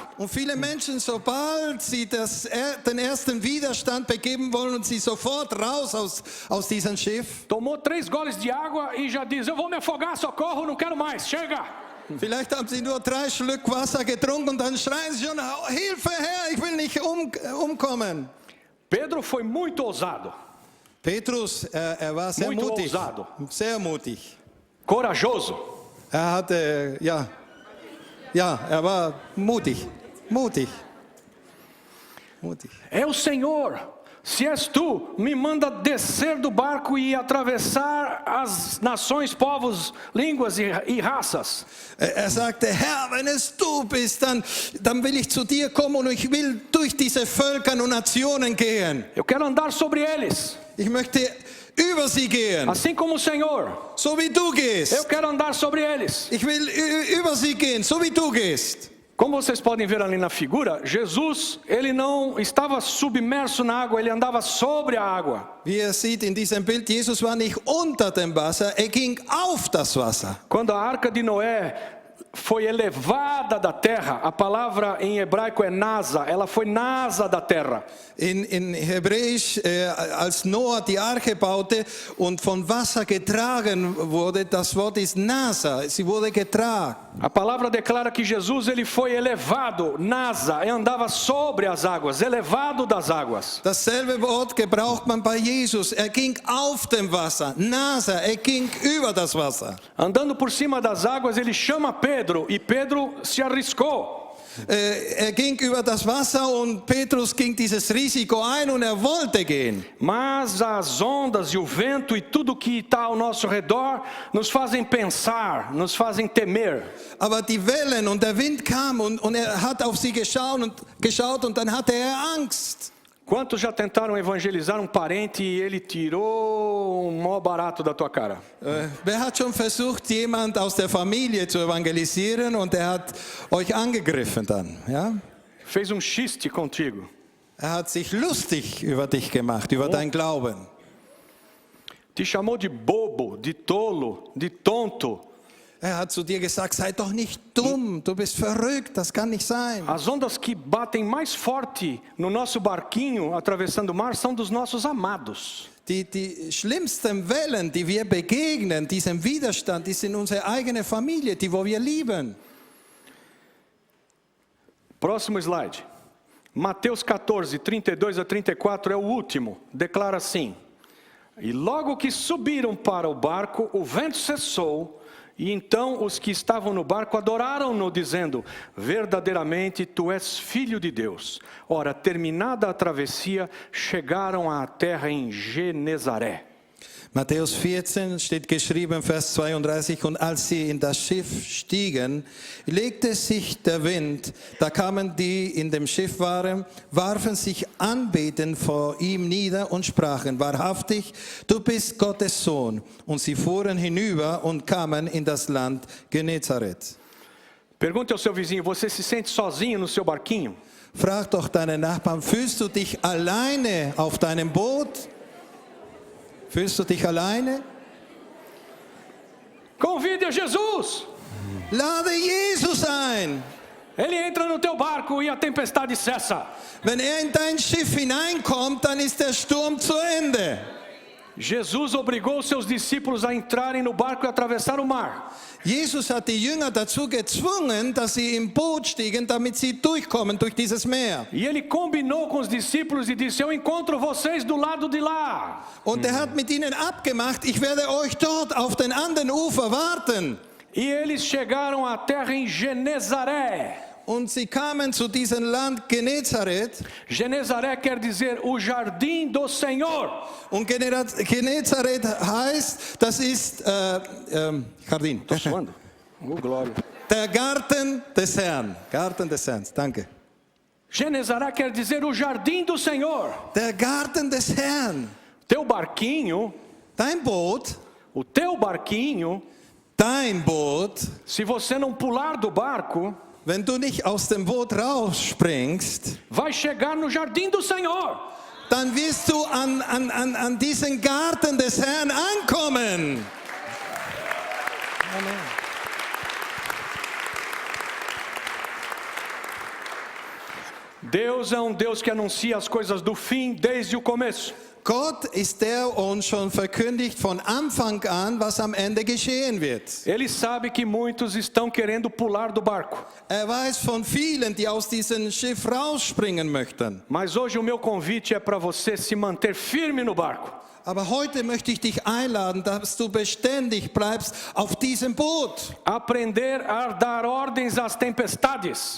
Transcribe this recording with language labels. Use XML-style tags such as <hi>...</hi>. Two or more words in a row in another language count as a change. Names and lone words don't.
<de>Und viele Menschen, sobald sie den ersten Widerstand begeben wollen, sie sofort raus aus diesem Schiff.</de> <pt>Tomou 3 goles de água e já diz, eu vou me afogar, socorro, não quero mais, chega.</pt> <de>Vielleicht haben sie nur 3 Schluck Wasser getrunken und dann schreien sie schon, Hilfe Herr, ich will nicht umkommen.</de> <pt>Pedro foi muito ousado,</pt> <de>Petrus, er war sehr</de> <pt>Muito</pt> <de>mutig.</de> <pt>ousado.</pt> <de>Sehr mutig.</de> <pt>corajoso.</pt> <de>Er hatte, er war mutig.</de> <pt>É o Senhor. Se és tu, me manda descer do barco e atravessar as nações, povos, línguas e raças.</pt> <de>Er sagte, Herr, wenn es du bist, dann will ich zu dir kommen und ich will durch diese Völker und Nationen gehen.</de> <pt>Eu quero andar sobre eles,</pt> <de>Ich möchte über sie gehen,</de> <pt>assim como o Senhor.</pt> <de>so wie du</de> <pt>Eu</pt> <de>gehst.</de> <pt>quero andar sobre eles.</pt> <de>Ich will über sie gehen, so wie du gehst.</de> <pt>Como vocês podem ver ali na figura, Jesus, ele não estava submerso na água, ele andava sobre a água.</pt> <de>Wie ihr seht in diesem Bild, Jesus war nicht unter dem Wasser, er ging auf das Wasser.</de> <pt>Quando a arca de Noé foi elevada da terra, a palavra em hebraico é nasa, ela foi nasa da terra.</pt> <de>In Hebräisch, als Noah die Arche baute und von Wasser getragen wurde, das Wort ist Nasa, sie wurde getragen.</de> <pt>A palavra declara que Jesus ele foi elevado, nasa, e andava sobre as águas, elevado das águas.</pt> <de>Dasselbe Wort gebraucht man bei Jesus, er ging auf dem Wasser, Nasa, er ging über das Wasser.</de> <pt>Andando por cima das águas, ele chama Pedro, e Pedro se arriscou.</pt> <de>Er ging über das Wasser und Petrus ging dieses Risiko ein und er wollte gehen.</de> <pt>Mas as ondas e o vento e tudo que está ao nosso redor nos fazem pensar, nos fazem temer.</pt> <de>Aber die Wellen und der Wind kamen und er hat auf sie geschaut und dann hatte er Angst.</de> <pt>Quantos já tentaram evangelizar parente e ele tirou um maior barato da tua cara?</pt> <de>Wer hat schon versucht, jemand aus der Familie zu evangelisieren und er hat euch angegriffen dann? Ja?</de> <pt>Fez xiste contigo.</pt> <de>Er hat sich lustig über dich gemacht, über dein Glauben.</de> <pt>Te chamou de bobo, de tolo, de tonto.</pt> <de>Er hat zu dir gesagt, sei doch nicht dumm, du bist verrückt, das kann nicht sein.</de> <pt>As ondas que batem mais forte no nosso barquinho atravessando o mar são dos nossos amados.</pt> <de>Die schlimmsten Wellen, die wir begegnen, diesem Widerstand, die sind unsere eigene Familie, die wo wir lieben.</de> <pt>Próximo slide. Mateus 14, 32 a 34 é o último. Declara assim: E logo que subiram para o barco, o vento cessou. E então os que estavam no barco adoraram-no, dizendo: Verdadeiramente tu és filho de Deus. Ora, terminada a travessia, chegaram à terra em Genezaré.</pt> <de>Matthäus 14 steht geschrieben, Vers 32, und als sie in das Schiff stiegen, legte sich der Wind. Da kamen die in dem Schiff waren, warfen sich anbetend vor ihm nieder und sprachen, wahrhaftig, du bist Gottes Sohn. Und sie fuhren hinüber und kamen in das Land Genezareth.</de> <pt>Pergunte ao seu vizinho: você se sente sozinho no seu barquinho?</pt> <de>Frag doch deinen Nachbarn, fühlst du dich alleine auf deinem Boot? Fühlst du dich alleine?</de> <pt>Convide a Jesus.</pt> <de>Lade Jesus ein.</de> <pt>Ele entra no teu barco e a tempestade cessa.</pt> <de>Wenn er in dein Schiff hineinkommt, dann ist der Sturm zu Ende.</de> <pt>Jesus obrigou seus discípulos a entrarem no barco e atravessar o mar.</pt> <de>Jesus hat die Jünger dazu gezwungen, dass sie im Boot stiegen, damit sie durchkommen durch dieses Meer.</de> <pt>E ele combinou com os discípulos e disse: eu encontro vocês do lado de lá.</pt> <de>Und er hat mit ihnen abgemacht, ich werde euch dort auf den anderen Ufer warten.</de> <pt>E eles chegaram à terra em Genezaré.</pt> <de>Und sie kamen zu diesem Land Genezareth.</de> <pt>Genezaré quer dizer o jardim do Senhor.</pt> <de>Und Genezareth heißt, das ist Jardin.</de> <pt>Estou suando. Glória.</pt> <de>Der Garten des Herrn. Garten des Herrn, danke.</de> <pt>Genezaré quer dizer o jardim do Senhor.</pt> <de>Der Garten des Herrn.</de> <pt>Teu barquinho,</pt> <de>Dein Boot,</de> <pt>o teu barquinho,</pt> <de>dein Boot,</de> <pt>se você não pular do barco,</pt> <de>wenn du nicht aus dem Boot rausspringst,</de> <pt>vai chegar no jardim do Senhor.</pt> <de>dann wirst du an diesen Garten des Herrn ankommen. Amen.</de> <pt>Deus é um Deus que anuncia as coisas do fim desde o começo.</pt> <de>Gott ist der uns schon verkündigt von Anfang an, was am Ende geschehen wird.</de> <pt>Ele sabe que muitos estão querendo pular do barco.</pt> <de>Weiß von vielen, die aus diesem Schiff rausspringen möchten.</de> <pt>Mas hoje o meu convite é para você se manter firme no barco.</pt> <de>Aber heute möchte ich dich einladen, dass du beständig bleibst auf diesem Boot.</de> <pt>Aprender a dar ordens às tempestades.</pt>